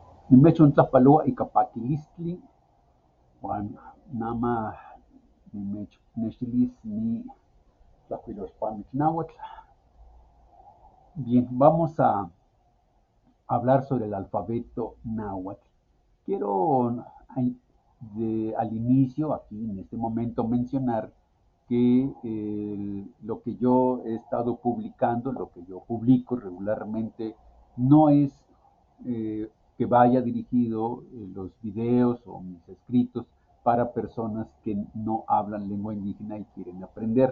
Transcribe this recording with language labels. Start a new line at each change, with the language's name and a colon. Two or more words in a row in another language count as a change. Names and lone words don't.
Eastern Huasteca Nahuatl: Nimechontlajpaloa ika pakilistli uan nama nimechnextilis ni tlajkuilolpamitl náhuatl.
Spanish: Bien, vamos a hablar sobre el alfabeto náhuatl. Quiero al inicio, aquí en este momento, mencionar que lo que yo he estado publicando, lo que yo publico regularmente, no es que vaya dirigido los videos o mis escritos para personas que no hablan lengua indígena y quieren aprender.